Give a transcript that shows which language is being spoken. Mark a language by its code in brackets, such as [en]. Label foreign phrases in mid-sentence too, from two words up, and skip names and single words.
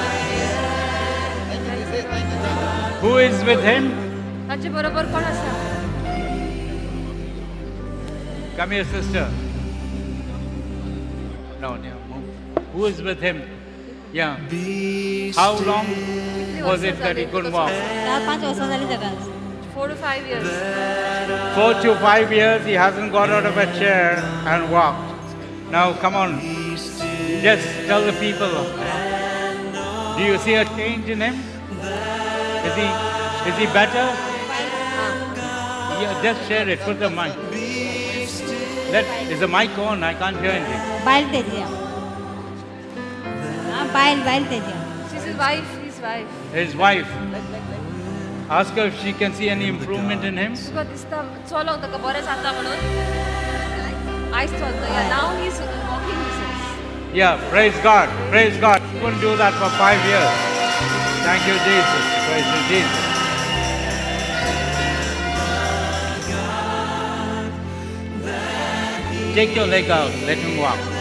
[en] Who is with him? [kok] ताचे बरोबर कोण आसा? [en] Come here, sister. No, no, move. Who is with him? Yeah. How long was it that he couldn't walk? [kok] 4-5 वर्सां जालीं ताका [en] 4 to 5 years. 4 to 5 years he hasn't got out of a chair and walked. Now come on, just tell the people. Do you see a change in him? Is he better? Yeah, just share it. Put the mic. Is the mic on? I can't hear anything. [kok] बायल तेजी बायल तेजी [en] She's his wife. His wife. His wife. Ask her if she can see any improvement in him. [kok] तुका दिसता चलोंक ताका बरें जाता म्हणून आयज चलता. [en] Yeah, now he's walking. He says. Yeah, praise God. Praise God. He couldn't do that for 5 years. Thank you, Jesus. Praise you, Jesus. Take your leg out. Let him walk.